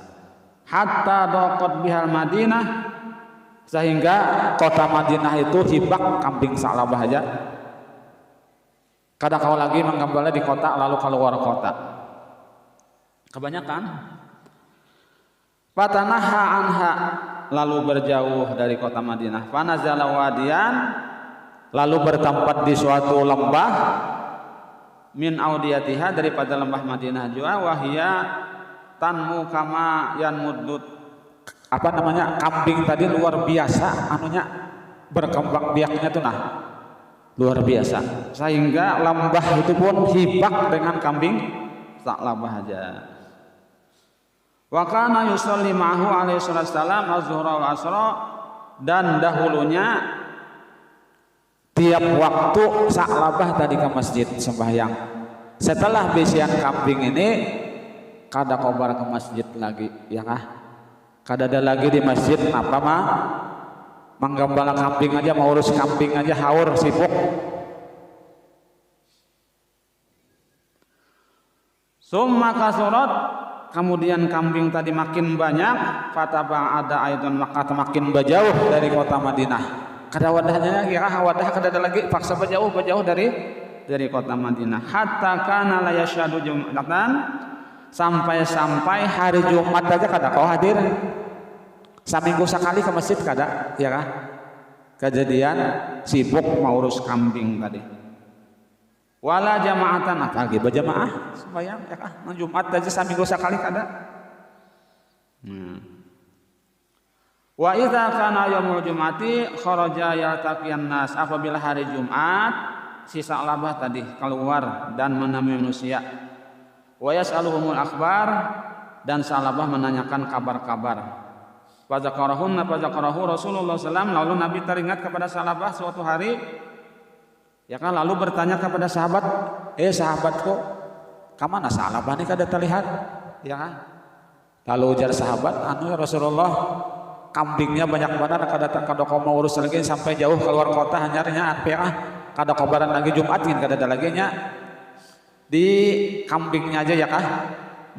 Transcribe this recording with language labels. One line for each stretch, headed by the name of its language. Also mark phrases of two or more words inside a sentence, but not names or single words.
Arabic: حتى ضاقت بها المدينة,
Banjar: sehingga kota Madinah itu hibak kambing Sa'labah aja. Kada kau lagi menggembala di kota lalu keluar kota, kebanyakan.
Arabic: فتنحى عنها,
Banjar: lalu berjauh dari kota Madinah.
Arabic: فنزل واديا,
Banjar: lalu bertempat di suatu lembah,
Arabic: من أوديتها,
Banjar: daripada lembah Madinah juga,
Arabic: وهي تنمو كما ينمو الدود,
Banjar: apa namanya, kambing tadi luar biasa anunya, berkembang biaknya tuh nah luar biasa, sehingga lembah itu pun hibak dengan kambing Sa'labah aja.
Arabic: وكان يصلي معه عليه السلام الظهر والعصر,
Indonesian: dan dahulunya tiap waktu Sa'labah tadi ke masjid sembahyang.
Banjar: Setelah bisian kambing ini kada kobar ke masjid lagi ya kah, kada ada lagi di masjid apa mah menggembala kambing aja, mau urus kambing aja haur sibuk.
Arabic: ثم كثرت,
Indonesian: kemudian kambing tadi makin banyak.
Arabic: فتباعد أيضا,
Indonesian: maka makin berjauh dari kota Madinah.
Banjar: Kada wadahnya ya wadah kada ada lagi, paksa berjauh dari kota Madinah.
Arabic: حتى كان لا يشهد جمعة,
Banjar: sampai hari Jumat aja kada kau hadir. Seminggu sekali ke masjid kada ya kah, kejadian sibuk mau urus kambing tadi.
Arabic: ولا جماعة,
Banjar: lagi berjamaah sembahyang ya kah, Jumat aja seminggu sekali kada.
Arabic: وإذا كان يوم الجمعة خرج يتلقى الناس,
Indonesian: apabila hari Jumat si Sa'labah tadi keluar dan menemui manusia.
Arabic: ويسألهم الأخبار,
Indonesian: dan Sa'labah menanyakan kabar-kabar.
Arabic: فذكره رسول الله ﷺ,
Indonesian: lalu Nabi teringat kepada Sa'labah suatu hari ya kan, lalu bertanya kepada sahabat, sahabatku,
Banjar: kamana Sa'labah ini kada terlihat ya kan. Lalu ujar sahabat, anu ya Rasulullah, kambingnya banyak banget, kada kau mau urus lagi sampai jauh keluar kota, hanyarnya kada kabaran lagi Jumat kada ada lagi nya, di kambingnya aja ya kah